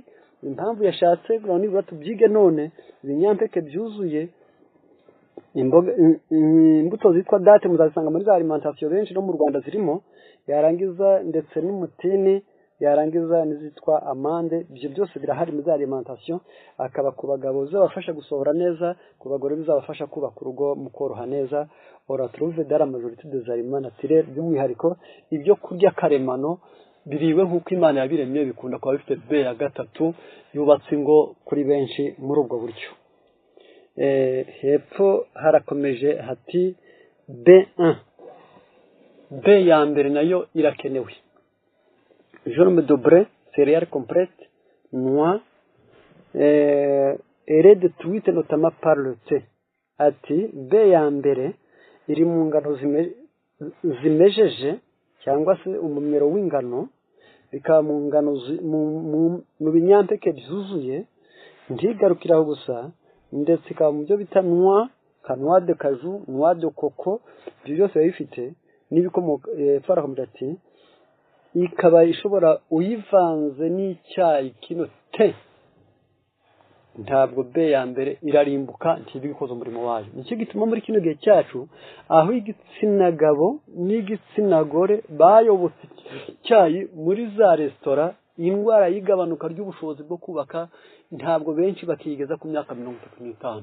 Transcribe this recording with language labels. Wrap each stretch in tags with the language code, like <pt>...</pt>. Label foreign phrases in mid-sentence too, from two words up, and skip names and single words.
<rw>Impamvu yashatse nibura tubyige none, ibinyampeke byuzuye, imbuto zitwa date muzasanga muri za alimentation benshi no mu Rwanda zirimo, yarangiza ndetse n'umutini, yarangiza n'izitwa amande, ibyo byose birahari muri za alimentation. Akaba ku bagabo bizabafasha gusohora neza, ku bagore bizabafasha kubaka urugo mu koroha neza.</rw> <fr>On retrouve dans la majorité des aliments naturels,</fr> <rw>by'umwihariko ibyo kurya karemano biriwe nk'uko Imana yabiremye, bikunda kuba bifite B ya gatatu yubatse ingo kuri benshi muri ubwo buryo. Hepfo harakomeje hati B1. B ya mbere nayo irakenewe.</rw> <fr>Jaune de blé, céréales complètes, noix, est détruite notamment par le thé.</fr> <rw>Ati B ya mbere iri mu ngano zimejeje cyangwa se umumero w'ingano, bikaba mu ngano mu binyampeke byuzuye, ntigarukiraho gusa, ndetse ikaba mu byo bita noix,</rw> <fr>noix de cajou, noix de coco,</fr> <rw>ibyo byose biba bifite n'ibikomoka farakomeza ati ikaba ishobora uyivanze n'icyayi kino te, ntabwo B ya mbere irarimbuka ntibikoze umurimo wayo. Nicyo gituma muri kino gihe cyacu aho igitsina gabo n'igitsina gore bayobotse icyayi muri za resitora, indwara y'igabanuka ry'ubushobozi bwo kubaka ntabwo benshi bakigeza ku myaka 35.</rw>